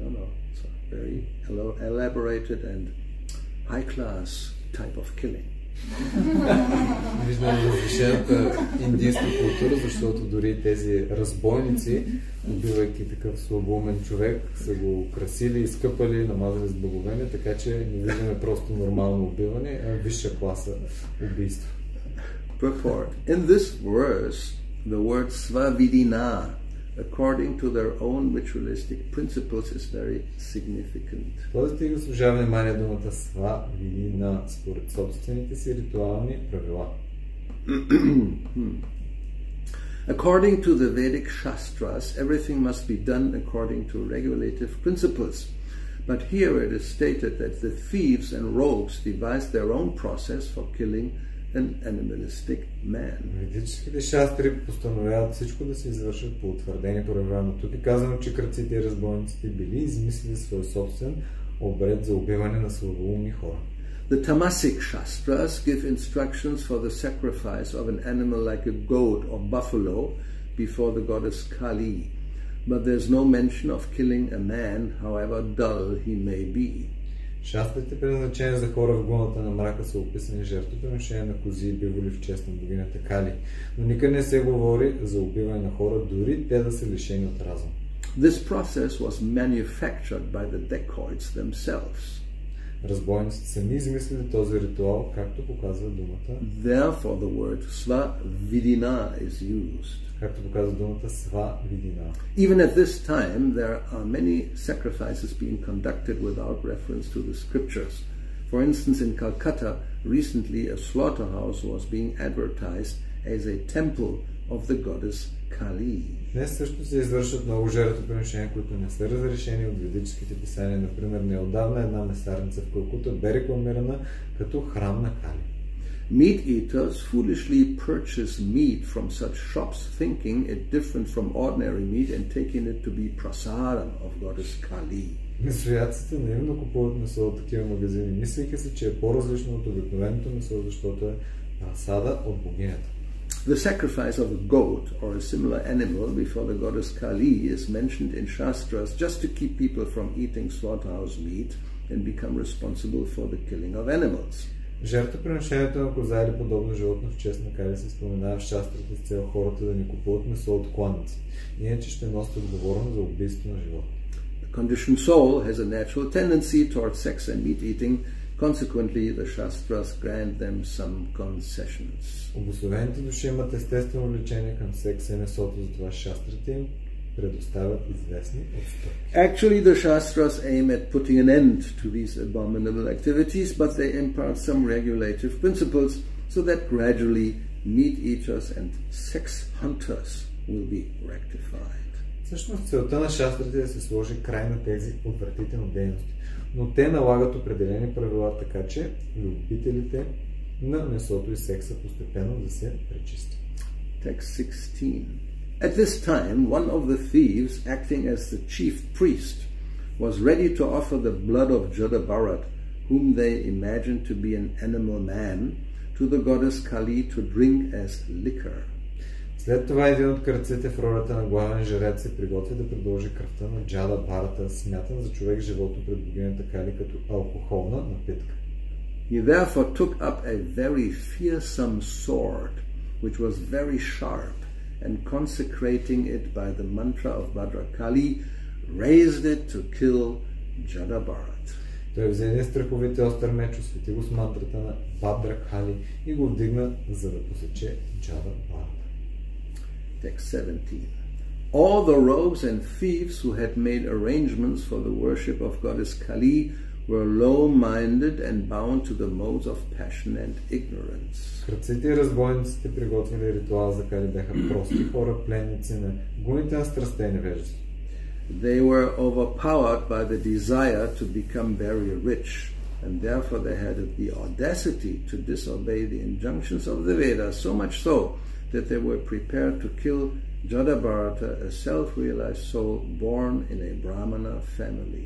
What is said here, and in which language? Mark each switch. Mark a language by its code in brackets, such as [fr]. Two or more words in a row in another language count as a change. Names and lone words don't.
[en] No. It's a very elaborated and high-class type of killing. [bg] Виждам различената индийска култура, защото дори тези разбойници, убивайки такъв слабоумен човек, са го украсили, изкъпали, намазали с благовение, така че не виждаме просто нормално убиване, а висша класа убийство. [en] Purport. In this verse, the word svavidina, according to their own ritualistic principles, is very significant. [bg] Този стих заслужава внимание думата свавидина според собствените си ритуални правила. [en] According to the Vedic Shastras, everything must be done according to regulative principles. But here it is stated that the thieves and rogues devised their own process for killing an animalistic man. [bg] Ведическите шастри постановяват всичко да се извършат по утвърдени правила, но тук е казано, че крадците и разбойниците били измислили свой собствен обред за убиване на слабоумни хора. [en] The Tamasic Shastras give instructions for the sacrifice of an animal like a goat or buffalo before the goddess Kali, but there's no mention of killing a man, however dull he may be. [bg] Шастрите, предназначени за хора в гуната на мрака, са описани жертвоприношения на кози и биволи в чест на богинята Кали, но никъде не се говори за убиване на хора, дори те да са лишени от разум. [en] This process was manufactured by the dacoits themselves. [bg] Разбойниците сами измислили този ритуал, както показва думата. [en] Therefore the word svavidina is used. [bg] Както показва думата свавидина. [en] Even at this time, there are many sacrifices being conducted without reference to the scriptures. For instance, in Calcutta, recently a slaughterhouse was being advertised as a temple of the goddess Kali. [bg] Днес също се извършват много жертвоприношения, които не са разрешени от ведическите писания. Например, неотдавна една месарница в Калкута бе рекламирана като храм на Кали. [en] Meat eaters foolishly purchase meat from such shops, thinking it different from ordinary meat and taking it to be prasadam of goddess Kali. [bg] Месоядците наивно купуват месо от такива магазини, мислейки се, че е по-различно от обикновеното месо, защото е прасада от богинята. [en] The sacrifice of a goat or a similar animal before the goddess Kali is mentioned in Shastras just to keep people from eating slaughterhouse meat and become responsible for the killing of animals. [bg] Жертвоприношението на коза или подобно животно в чест на Кали се споменава в шастрите с цел хората да не купуват месо от кланици, иначе ще носят отговорност за убийство на животни. [en] The conditioned soul has a natural tendency towards sex and meat eating Consequently, the Shastras grant them some concessions. [bg] Обособените души имат естествено влечение към секса и месото, затова шастрите им предоставят известни отстъпки. [en] Actually, the Shastras aim at putting an end to these abominable activities, but they impart some regulative principles so that gradually meat eaters and sex hunters will be rectified. [bg] Всъщност целта на шастрите е да се сложи край на тези отвратителни дейности, но те налагат определени правила, така че любителите на месото и секса постепенно да се пречистят. [en] Text 16. At this time, one of the thieves, acting as the chief priest, was ready to offer the blood of Jada, whom they imagined to be an animal man, to the goddess Kali to drink as liquor. [bg] След това един от кръците в ролята на главен жрец се приготви да предложи кръвта на Джада Бхарата, смятан за човек живото пред богинята Кали като алкохолна напитка. [en] He therefore took up a very fearsome sword, which was very sharp, and consecrating it by the mantra of Bhadrakali, raised it to kill Jada Bharat. [bg] Той взе един страховит остър меч, освети го с мантрата на Бхадракали и го вдигна, за да посече Джада Бхарата. [en] Text 17. All the rogues and thieves who had made arrangements for the worship of goddess Kali were low-minded and bound to the modes of passion and ignorance. [bg] Кръците и разбойниците, приготвили ритуала за Кали, бяха прости хора, пленници на гуните на страстта и невежество. [en] They were overpowered by the desire to become very rich, and therefore they had the audacity to disobey the injunctions of the Vedas, so much so that they were prepared to kill Jada Bharata, a self-realized soul born in a Brahmana family.